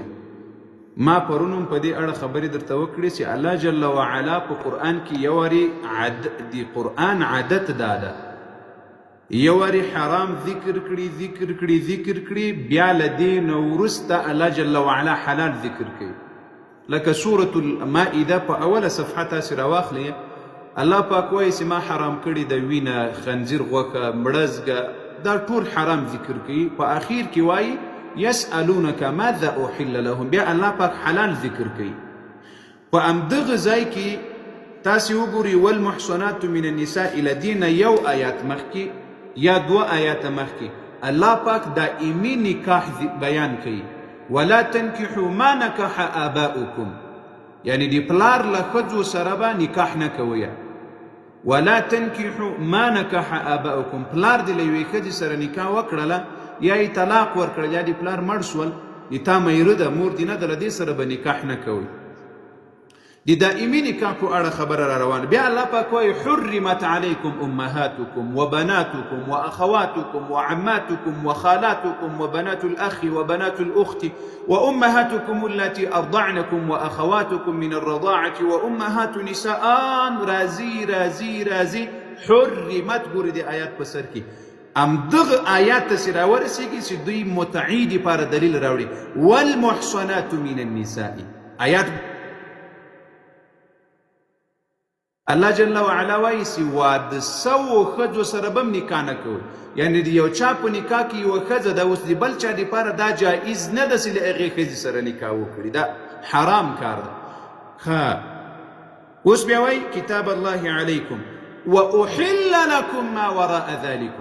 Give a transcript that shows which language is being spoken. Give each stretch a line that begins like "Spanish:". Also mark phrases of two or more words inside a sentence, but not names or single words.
Pashto: ما پرونم په دې اړه خبرې درته وکړې چې الله جل وعلا په قرآن کې یو وارې د قرآن عادت دا ده، یو وارې حرام ذکر کړي بیا له دې نه وروسته الله جل وعلا حلال ذکر کوي. لکه سورة المائده په اوله صفحه تاسې راواخلئ، الله پاک وایي چې ما حرام کړي د وینه، خنزیر غوښه، مړزګه، دا ټول حرام ذکر کوي. په اخیر کې وایي
Arabic: یسألونک ماذا احل لهم،
Pashto: بیا الله پاک حلال ذکر کوي. په همدغه ځای کې تاسې وګورئ
Arabic: والمحصنات من النساء
Pashto: له دې نه یو آیات مخکې یا 2 آیات مخکې الله پاک دائمي نکاح بیان کوي.
Arabic: ولا تنكحوا ما نكح آباؤكم،
Pashto: یعنی د پلار له ښځو سره به نکاح نه کوئ.
Arabic: ولا تنکحوا ما نکح آباؤکم،
Pashto: پلار دې له یوې ښځې سره نکاح وکړله یا یې طلاق ورکړل یا د پلار مړ شول، د تا میره ده، مور دې نه ده، له دې سره به نکاح نه کوئ. د دائمي نکاح په اړه خبره را روانه. بیا الله پاک وایي
Arabic: حرمت علیکم امهاتکم وبناتکم واخواتکم وعماتکم وخالاتکم وبنات الاخ وبنات الاخت وامهاتکم التي ارضعنكم واخواتکم من الرضاعه وامهات نساء.
Pashto: راځي راځي راځي حرمت. ګورې د آیات په سر کې همدغه آیات ته چې راورسېږي چې دوی متعې دپاره دلیل راوړي.
Arabic: والمحصنات من النساء
Pashto: آیات الله جل وعلا وایي چې واده سوو ښځو سره به هم نکاح نه کوئ. یعنې د یو چا په نکاح کې یوه ښځه ده، اوس د بل چا دپاره دا جایز نه ده چې له هغې ښځې سره نکاح وکړي، دا حرام کار ده. ښه اوس بیا وایي
Arabic: کتاب الله علیکم واحل لکم ما وراء ذلکم.